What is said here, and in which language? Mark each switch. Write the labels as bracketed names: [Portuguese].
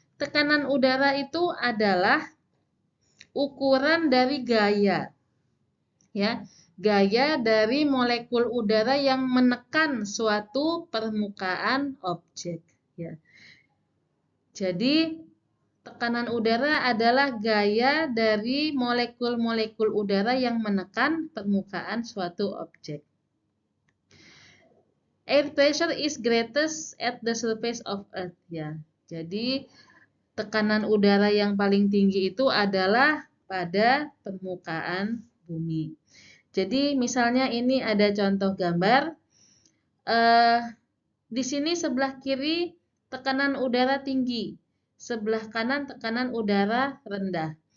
[Indonesian] Tekanan udara itu adalah ukuran dari gaya, ya, gaya dari molekul udara yang menekan suatu permukaan objek, ya. Jadi tekanan udara adalah gaya dari molekul-molekul udara yang menekan permukaan suatu objek. [English] Air pressure is greatest at the surface of Earth, ya. [Indonesian] Jadi tekanan udara yang paling tinggi itu adalah pada permukaan bumi. Jadi misalnya ini ada contoh gambar. Di sini sebelah kiri tekanan udara tinggi, sebelah kanan tekanan udara rendah.